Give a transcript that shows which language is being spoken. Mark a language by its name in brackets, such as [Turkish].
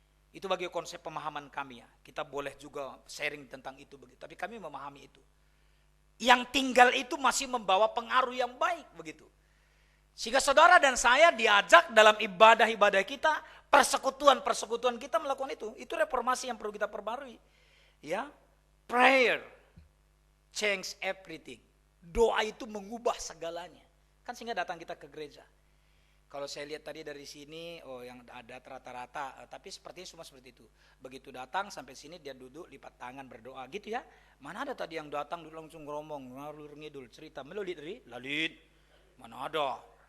[Indonesian] Itu bagi konsep pemahaman kami ya. Kita boleh juga sharing tentang itu begitu. Tapi kami memahami itu. Yang tinggal itu masih membawa pengaruh yang baik begitu. Sehingga saudara dan saya diajak dalam ibadah-ibadah kita, persekutuan kita melakukan itu. Itu reformasi yang perlu kita perbarui. [English] Ya, prayer change everything. [Indonesian] Doa itu mengubah segalanya. Kan sehingga datang kita ke gereja. Kalau saya lihat tadi dari sini, yang ada rata-rata, tapi sepertinya semua seperti itu. Begitu datang sampai sini dia duduk lipat tangan berdoa gitu ya. Mana ada tadi yang datang dulu langsung ngomong, ngalur ngidul cerita melulit lalit. Mana ada?